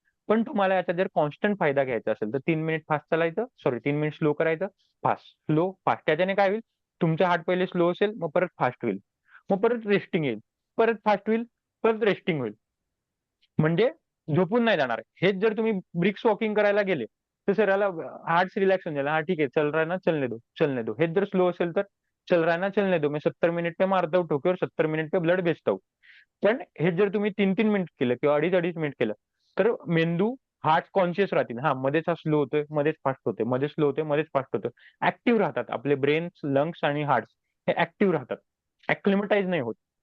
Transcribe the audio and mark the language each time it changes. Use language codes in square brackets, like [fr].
[mr] पण तुम्हाला याचा जर कॉन्स्टंट फायदा घ्यायचा असेल तर 3 मिनिट फास्ट चालायचं, सॉरी 3 मिनिट स्लो करायचं, फास्ट स्लो फास्ट. त्याच्याने काय होईल, तुमचा हार्ट पहिले स्लो असेल, मग परत फास्ट होईल, मग परत रेस्टिंग येईल, परत फास्ट होईल, परत रेस्टिंग होईल. म्हणजे झोपून नाही जाणार. हेच जर तुम्ही ब्रिक्स वॉकिंग करायला गेले तर शरीराला हार्ट रिलॅक्स होऊन जाईल. हा ठीक आहे, [hi] चल रहा है ना, चलने दो, चलने दो. [mr] हेच जर स्लो असेल तर [hi] चल रहा है ना, चलने दो, मैं 70 मिनिट पे मारता हूँ ठोके और 70 मिनिट पे ब्लड भेजता हूँ. [mr] पण हे जर तुम्ही 3 3 मिनिट केलं किंवा 2.5 2.5 मिनिट केलं तर मेंदू, हार्ट कॉन्शियस राहतील. हा, मध्येच हा स्लो होतोय, मध्येच फास्ट होतोय, मध्येच स्लो होतोय, मध्येच फास्ट होतोय. ऍक्टिव्ह राहतात आपले ब्रेन, लंग्स आणि हार्ट, हे ऍक्टिव्ह राहतात, ऍक्लिमेटाईज नाही होत.